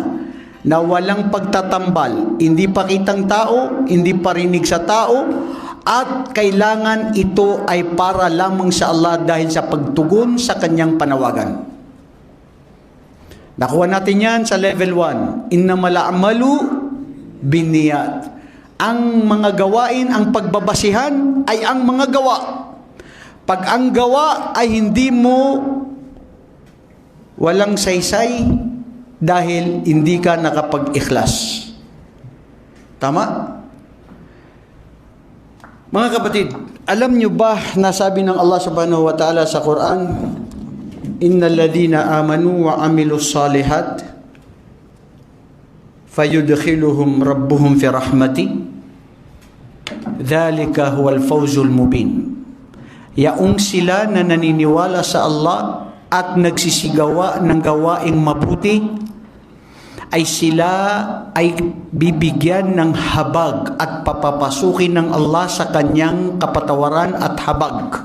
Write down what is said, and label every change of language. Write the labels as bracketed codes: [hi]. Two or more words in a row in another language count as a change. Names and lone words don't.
[tl] Na walang pagtatambal, hindi pakitang tao, hindi parinig sa tao, at kailangan ito ay para lamang sa Allah dahil sa pagtugon sa Kanyang panawagan. Nakuha natin yan sa level 1. [ar] إنما الأعمال بالنيات. [tl] Ang mga gawain, ang pagbabasihan ay ang mga gawa. Pag ang gawa ay hindi mo walang saysay dahil hindi ka nakapag-ikhlas. Tama? Mga kapatid, alam nyo ba na sabi ng Allah [ar] سبحانه وتعالى [tl] sa Quran, [ar] إن الذين آمنوا وعملوا الصالحات فيدخلهم ربهم في رحمة ذلك هو الفوز المبين. [tl] Yaong sila na naniniwala sa Allah at nagsisigawa ng gawaing mabuti, ay sila ay bibigyan ng habag at papapasukin ng Allah sa kanyang kapatawaran at habag.